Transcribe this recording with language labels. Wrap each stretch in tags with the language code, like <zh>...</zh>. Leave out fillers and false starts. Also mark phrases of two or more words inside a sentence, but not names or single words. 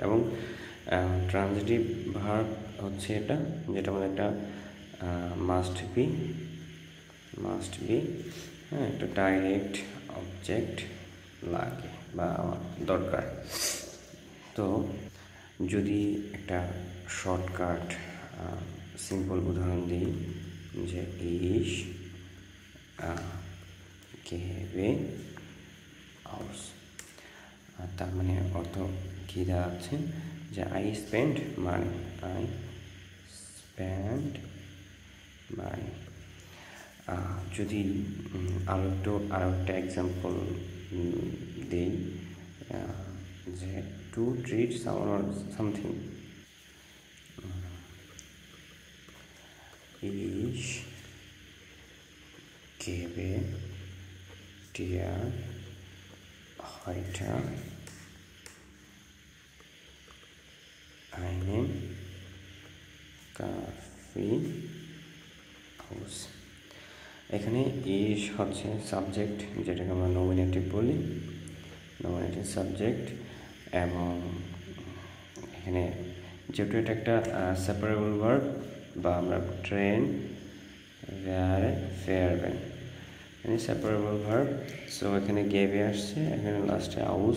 <bn>এবং</bn> <en>transitive verb</en> <bn>হচ্ছে এটা, যেটা আমাদের একটা</bn> <en>must be</en> <bn>হ্যাঁ, একটা</bn> <en>direct object</en> <bn>লাগে বা দরকার। তো যদি একটা</bn> <en>shortcut simple</en> <bn>উদাহরণ দিই, যে ich</bn> <de>gebe aus,</de> <bn>তার মানে অর্থ কী দাঁড়াচ্ছে যে</bn> <en>I spend money,</en> <bn>যদি আরও একটা এক্সাম্পল দিই, যে</bn> <en>to treat someone or something,</en> <de>ich gebe dir heute einen Kaffee aus।</de> <bn>এখানে ইস হচ্ছে সাবজেক্ট, যেটাকে আমরা নমিনেটিভ বলি,</bn> <en>nominative subject.</en> <bn>এবং এখানে যেহেতু এটা একটা</bn> <en>separable verb,</en> <bn>বা আমরা</bn> <de>trennbare Verben,</de> <bn>এখানে</bn> <en>separable verb,</en> <bn>সো এখানে গেবে আসছে, এখানে লাস্টে আউস।</bn>